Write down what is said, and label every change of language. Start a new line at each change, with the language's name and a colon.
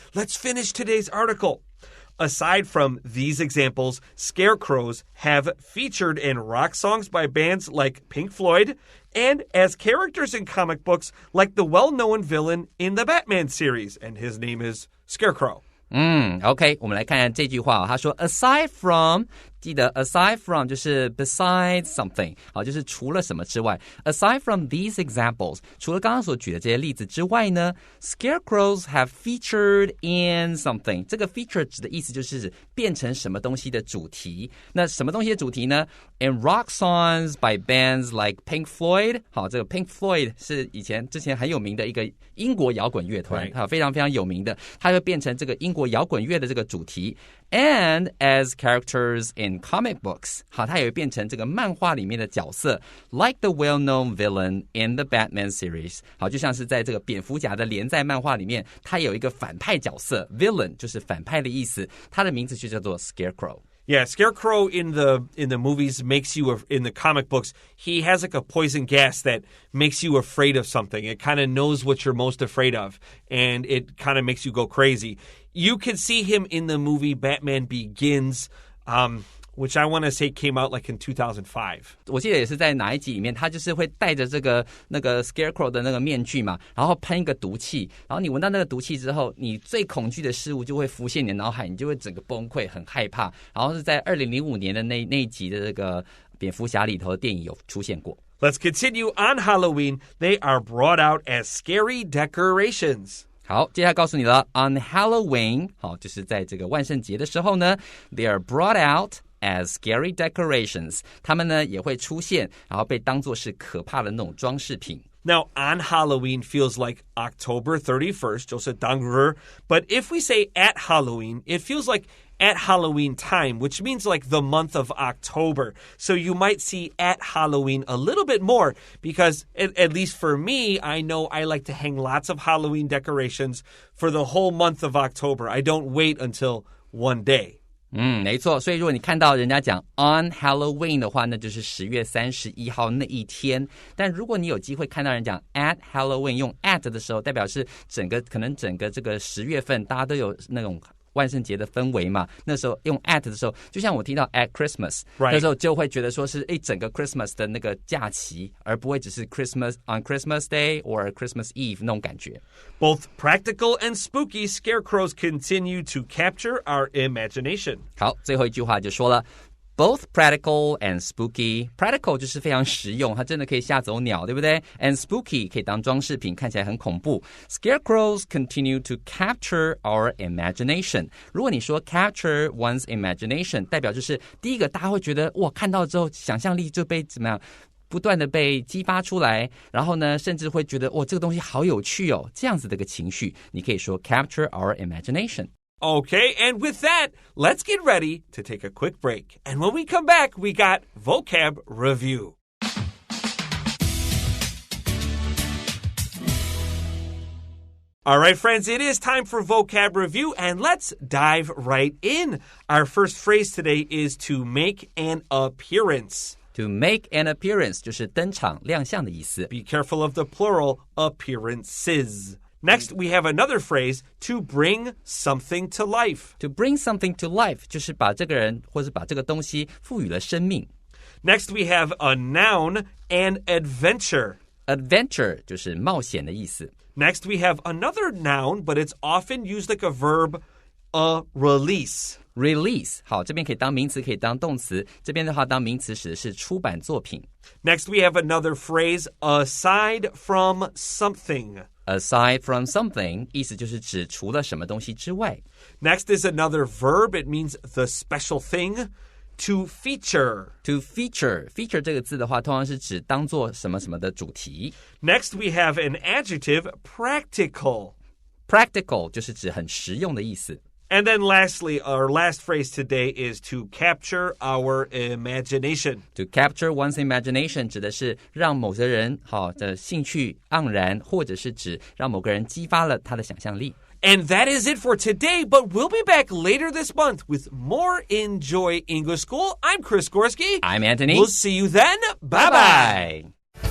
English: Let's finish today's article. Aside from these examples, scarecrows have featured in rock songs by bands like Pink Floyd and as characters in comic books like the well-known villain in the Batman series, and his name is Scarecrow.
Chinese: OK， 我们来看看这句话他说 aside from， 记得 aside from 就是
English: besides something，
Chinese: 好，就是除了什么之外
English: aside from these examples，
Chinese: 除了刚刚所举的这些例子之外呢
English: scarecrows have featured in something，
Chinese: 这个 feature 指的意思就是变成什么东西的主题，那什么东西的主题呢
English: in rock songs by bands like Pink Floyd，
Chinese: 好，这个 Pink Floyd 是之前很有名的一个英国摇滚乐团，好，非常非常有名的，它会变成这个英国摇滚乐的这个主题
English: and as characters in comic books，
Chinese: 好，它也会变成这个漫画里面的角色
English: like the well-known villain in the Batman series，
Chinese: 好，就像是在这个蝙蝠侠的连载漫画里面，它有一个反派角色 villain 就是反派的意思，它的名字就叫做 Scarecrow。Yeah,
English: Scarecrow in the movies makes you, in the comic books, he has like a poison gas that makes you afraid of something. It kind of knows what you're most afraid of, and it kind of makes you go crazy. You can see him in the movie Batman Begins, which I want to say came out like in 2005.
Chinese: 我记得也是在哪一集里面，他就是会戴着那个 Scarecrow 的那个面具嘛，然后喷一个毒气，然后你闻到那个毒气之后，你最恐惧的事物就会浮现你的脑海，你就会整个崩溃，很害怕。然后是在2005年的那一集的这个蝙蝠侠里头的电影有出现过。
English: Let's continue. On Halloween, they are brought out as scary decorations.
Chinese: 好，接下来告诉你了
English: On Halloween，
Chinese: 好，就是在这个万圣节的时候呢
English: they are brought out as scary decorations，
Chinese: 他们呢也会出现，然后被当作是可怕的那种装饰品。
English: Now, on Halloween feels like October 31st,
Chinese: 就是当日,
English: but if we say at Halloween, it feels like at Halloween time, which means like the month of October. So you might see at Halloween a little bit more because, at least for me, I know I like to hang lots of Halloween decorations for the whole month of October. I don't wait until one day.
Chinese: 没错，所以如果你看到人家讲
English: on Halloween
Chinese: 的话，那就是10月31号那一天。但如果你有机会看到人讲
English: at Halloween
Chinese: 用 at 的时候，代表是可能整个这个10月份大家都有那种万圣节的氛围嘛，那时候用 at 的时候，就像我听到
English: at Christmas，
Chinese: 那时候就会觉得说是一整个 Christmas 的那个假期，而不会只是
English: Christmas on Christmas Day or Christmas Eve
Chinese: 那种感觉。
English: Both practical and spooky scarecrows continue to capture our imagination.
Chinese: 好，最后一句话就说了。
English: Both practical and spooky.
Chinese: Practical 就是非常实用，它真的可以吓走鸟，对不对？
English: And spooky
Chinese: 可以当装饰品，看起来很恐怖。
English: Scarecrows continue to capture our imagination.
Chinese: 如果你说
English: capture one's imagination，
Chinese: 代表就是第一个大家会觉得哇，看到之后想象力就被怎么样？不断的被激发出来，然后呢，甚至会觉得哇，这个东西好有趣哦，这样子的一个情绪，你可以说
English: capture our imagination。
Chinese: Okay,
English: and with that, let's get ready to take a quick break. And when we come back, we got vocab review. All right, friends, it is time for vocab review, and let's dive right in. Our first phrase today is to make an appearance.To make an appearance
Chinese: 就是登场亮相的意思。
English: Be careful of the plural appearances. Next, we have another phrase, to bring something to life. To bring something to life
Chinese: 就是把这个人或是把这个东西赋予了生命。
English: Next, we have a noun, an adventure.
Chinese: Adventure 就是冒险的意思。
English: Next, we have another noun, but it's often used like a verb, a release.Release
Chinese: 好，这边可以当名词，可以当动词。这边的话，当名词指的是出版作品。
English: Next, we have another phrase, aside from something. Aside from something
Chinese: 意思就是指除了什么东西之外。
English: Next is another verb. It means the special thing. To feature. To feature
Chinese: 这个字的话，通常是指当做什么什么的主题。
English: Next, we have an adjective, practical.
Chinese: Practical 就是指很实用的意思。
English: And then lastly, our last phrase today is to capture our imagination. To capture one's imagination
Chinese: 指的是让某个人的兴趣盎然，或者是指让某个人激发了他的想象力。
English: And that is it for today, but we'll be back later this month with more Enjoy English School. I'm Chris Gorski. I'm Antony. We'll see you then. Bye-bye.